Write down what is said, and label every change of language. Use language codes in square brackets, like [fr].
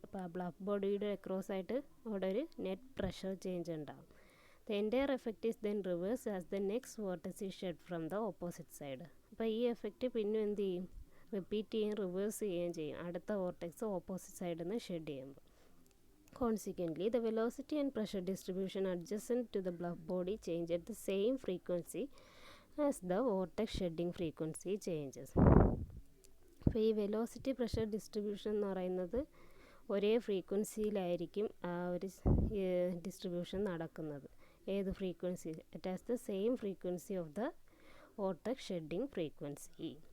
[ml] അപ്പോൾ ആ ബ്ലഫ് ബോഡിയുടെ അക്രോസ് ആയിട്ട് അവിടെ ഒരു നെറ്റ് പ്രഷർ ചേഞ്ച് ഉണ്ടാകും. [en] The entire effect is then reverse as the next vortex is shed from the opposite side. [ml] അപ്പോൾ ഈ എഫക്റ്റ് പിന്നെ എന്ത് ചെയ്യും, റിപ്പീറ്റ് ചെയ്യുകയും റിവേഴ്സ് ചെയ്യുകയും ചെയ്യും, അടുത്ത വോർട്ടെക്സ് ഓപ്പോസിറ്റ് സൈഡിൽ നിന്ന് ഷെഡ് ചെയ്യുമ്പോൾ. [en] Consequently, the velocity and pressure distribution adjacent to the bluff body change at the same frequency as the vortex shedding frequency changes. [ml] അപ്പോൾ ഈ വെലോസിറ്റി പ്രഷർ ഡിസ്ട്രിബ്യൂഷൻ എന്ന് പറയുന്നത് ഒരേ ഫ്രീക്വൻസിയിലായിരിക്കും ആ ഒരു ഡിസ്ട്രിബ്യൂഷൻ നടക്കുന്നത്. ഏത് frequency, [en] It has the same frequency of the vortex shedding frequency.